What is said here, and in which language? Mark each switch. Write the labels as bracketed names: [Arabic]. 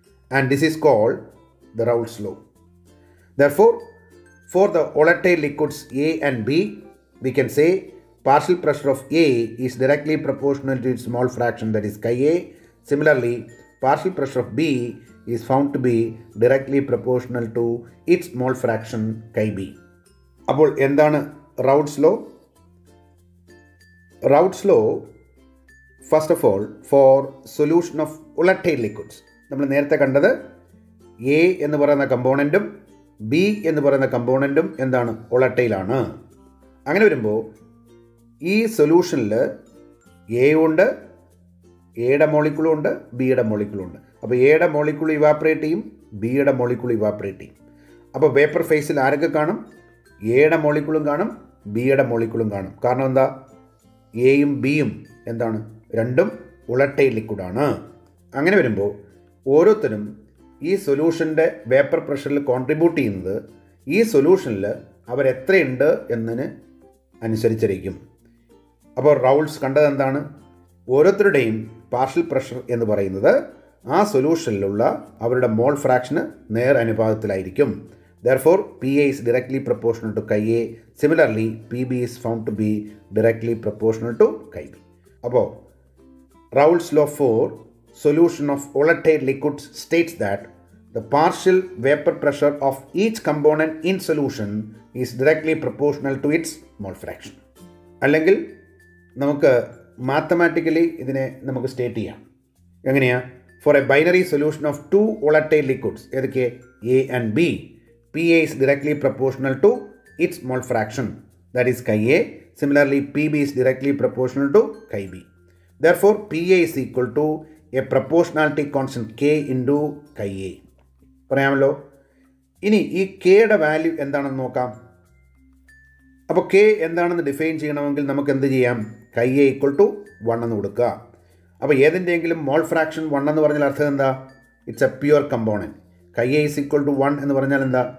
[English] And this is called the Raoult's law. Therefore, for the volatile liquids A and B, we can say partial pressure of A is directly proportional to its mole fraction, that is chi A. Similarly, partial pressure of B is found to be directly proportional to its mole fraction chi B. [Malayalam] അപ്പോൾ എന്താണ് Raoult's law? [English] Raoult's law, first of all, for solution of volatile liquids, [Malayalam] നമ്മൾ നേരത്തെ കണ്ടത് A എന്ന് പറയുന്ന കമ്പോണൻറ്റും B എന്ന് പറയുന്ന കമ്പോണൻറ്റും എന്താണ്? volatile ആണ്. അങ്ങനെ വരുമ്പോൾ ഈ സൊല്യൂഷനിൽ A ഉണ്ട്, എയുടെ മോളിക്യൂളും ഉണ്ട്, ബിയുടെ മോളിക്യൂളും ഉണ്ട്. അപ്പോൾ എയുടെ മോളിക്യൂൾ ഇവാപ്പറേറ്റ് ചെയ്യും, ബിയുടെ മോളിക്യൂൾ ഇവാപ്പറേറ്റ് ചെയ്യും. അപ്പോൾ വേപ്പർ ഫേസിൽ ആരൊക്കെ കാണും? എയുടെ മോളിക്യൂളും കാണും, ബിയുടെ മോളിക്യൂളും കാണും. കാരണം എന്താ? എയും ബിയും എന്താണ്? രണ്ടും വോളറ്റൈൽ ലിക്വിഡാണ്. അങ്ങനെ വരുമ്പോൾ ഓരോരുത്തരും ഈ സൊല്യൂഷൻ്റെ വേപ്പർ പ്രഷറിൽ കോൺട്രിബ്യൂട്ട് ചെയ്യുന്നത് ഈ സൊല്യൂഷനിൽ അവരെത്രയുണ്ട് എന്നതിന് അനുസരിച്ചിരിക്കും. അപ്പോൾ റൗൾട്ട്സ് കണ്ടത് എന്താണ്? ഓരോരുത്തരുടെയും പാർഷ്യൽ പ്രഷർ എന്ന് പറയുന്നത് ആ സൊല്യൂഷനിലുള്ള അവരുടെ മോൾ ഫ്രാക്ഷന് നേർ അനുപാതത്തിലായിരിക്കും. [English] Therefore, PA is directly proportional to chi A. Similarly, PB is found to be directly proportional to chi B. അപ്പോൾ Raoult's law for solution of volatile liquids states that the partial vapor pressure of each component in solution is directly proportional to its mole fraction. [Malayalam] അല്ലെങ്കിൽ നമുക്ക് mathematically ഇതിനെ നമുക്ക് state ചെയ്യാം. എങ്ങനെയാണ്? [English] For a binary solution of two volatile liquids, ഏതൊക്കെ? A and B, PA is directly proportional to its mole fraction, that is chi A. Similarly, PB is directly proportional to chi B. Therefore, PA is equal to a proportionality constant K into chi A. [Malayalam] പറയാമല്ലോ. ഇനി ഈ കെയുടെ value എന്താണെന്ന് നോക്കാം. അപ്പോൾ K എന്താണെന്ന് define ചെയ്യണമെങ്കിൽ നമുക്ക് എന്ത് ചെയ്യാം? [English] chi A equal to 1 [Malayalam] എന്ന് കൊടുക്കുക. അപ്പോൾ ഏതിൻ്റെയെങ്കിലും മോൾ ഫ്രാക്ഷൻ 1 എന്ന് പറഞ്ഞാൽ അർത്ഥം എന്താ? [English] It's a pure component. Chi A is equal to 1 [Malayalam] എന്ന് പറഞ്ഞാൽ എന്താ?